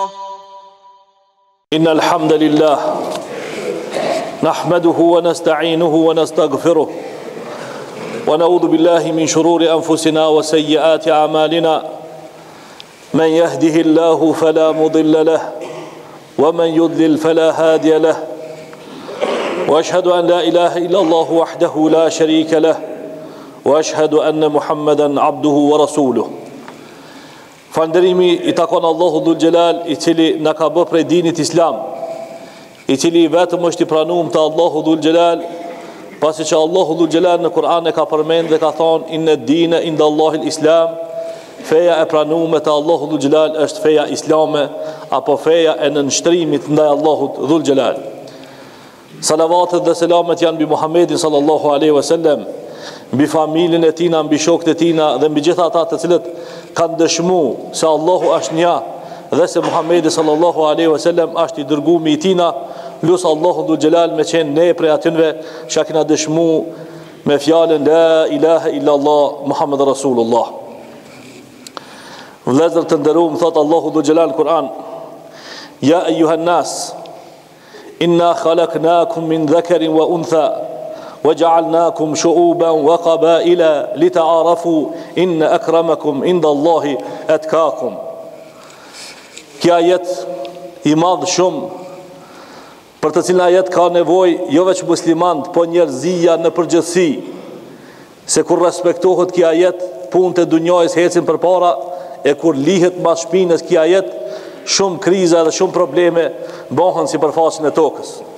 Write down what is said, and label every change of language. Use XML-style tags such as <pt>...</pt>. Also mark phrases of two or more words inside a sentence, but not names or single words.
<ar>إن الحمد لله نحمده ونستعينه ونستغفره ونعوذ بالله من شرور أنفسنا وسيئات أعمالنا من يهده الله فلا مضل له ومن يضلل فلا هادي له وأشهد أن لا إله إلا الله وحده لا شريك له وأشهد أن محمدا عبده ورسوله.</ar> <sq>Falënderimi I takon Allahu Dhul Gjelal, I cili na ka bë prej dinit Islam, I cili vetëm është I pranuar te Allahu Dhul Gjelal, pasi që Allahu Dhul Gjelal në Kur'an e ka përmend dhe ka thonë</sq> <ar>إن الدين عند الله الإسلام,</ar> <sq>feja e pranuar te Allahu Dhul Gjelal është feja islame apo feja e nënshtrimit ndaj Allahut Dhul Gjelal. Salavatet dhe selamet janë mbi Muhammedin</sq> <ar>صلى الله عليه وسلم,</ar> <sq>mbi familjen e tina, mbi shokët e tina dhe mbi gjithë ata të cilët kanë dëshmuar se Allahu është një dhe se Muhammedi</sq> <ar>صلى الله عليه وسلم</ar> <sq>është I dërguari I tina. Lusë Allahu Dhul Gjelal me qenë ne prej atyre që kena dëshmuar me fjalën</sq> <ar>لا إله إلا الله محمد رسول الله.</ar> <sq>Vëllezër të nderuar, thot Allahu Dhul Gjelal në Kur'an:</sq> <ar>يا أيها الناس إنا خلقناكم من ذكر وأنثى وجعلناكم شعوبا وقبائل لتعارفوا إن أكرمكم عند الله أتقاكم.</ar> <sq>Kjo ajet I madh shumë, për të cilën ajet ka nevojë jo vetëm muslimanët, po njerëzia në përgjithësi, se kur respektohet kjo ajet, punët e dunjës ecin përpara, e kur lihet mbas shpinës kjo ajet, shumë kriza dhe shumë probleme bëhen sipërfaqen e tokës.</sq>